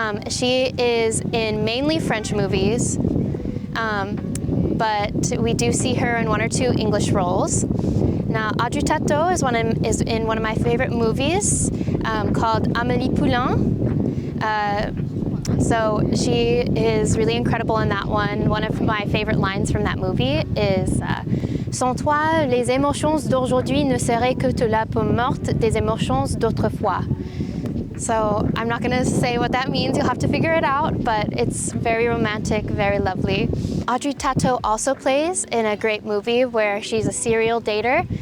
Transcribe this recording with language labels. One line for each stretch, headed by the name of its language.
English: She is in mainly French movies, but we do see her in 1 or 2 English roles. Now, Audrey Tautou is in one of my favorite movies called Amélie Poulain. So she is really incredible in that one. One of my favorite lines from that movie is
French: Sans toi, les émotions d'aujourd'hui ne seraient que de la peau morte des émotions d'autrefois.
English: So I'm not going to say what that means, you'll have to figure it out, but it's very romantic, very lovely. Audrey Tautou also plays in a great movie where she's a serial dater.